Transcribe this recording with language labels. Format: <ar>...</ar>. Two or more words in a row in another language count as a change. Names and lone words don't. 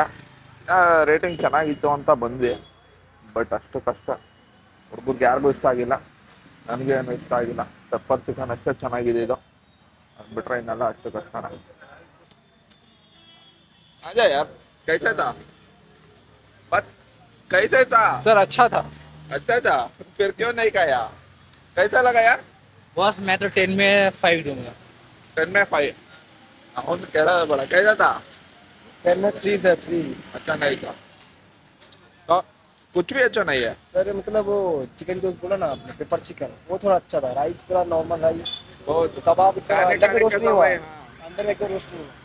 <kn>ರೇಟಿಂಗ್ ಚೆನ್ನಾಗಿತ್ತು ಅಂತ ಬಂದ್ವಿ, ಬಟ್ ಅಷ್ಟು ಕಷ್ಟ. ಹುಡುಗರಿಗೆ ಯಾರಿಗೂ ಇಷ್ಟ ಆಗಿಲ್ಲ, ನನಗೇನು ಇಷ್ಟ ಆಗಿಲ್ಲ.</kn> <en>pepper chicken</en> <kn>ಅಷ್ಟೇ ಚೆನ್ನಾಗಿದೆ. ಇದು ಅದು ಬಿಟ್ರೆ ಇನ್ನೆಲ್ಲ ಅಷ್ಟು ಕಷ್ಟನ.</kn> <hi>ಅಜಯ್ यार कैसा था? बट कैसा था सर? अच्छा था. अच्छा था, फिर क्यों नहीं खाया? कैसा लगा यार? बॉस मैं तो 10 में 5 दूंगा. 10 में 5. अकाउंट केड़ा बड़ा कैसा था? 10 में 3 सर, 3 अच्छा नहीं था तो कुछ भी अच्छा नहीं है सर. मतलब वो चिकन जो बोला ना आपने,</hi> <en>pepper chicken,</en> <hi>वो थोड़ा अच्छा था. राइस पूरा</hi> <en>normal rice.</en> <hi>वो कबाब इतना खाने अंदर में रोस्ट नहीं हुआ, खाने अंदर में एकदम रोस्ट नहीं हुआ.</hi>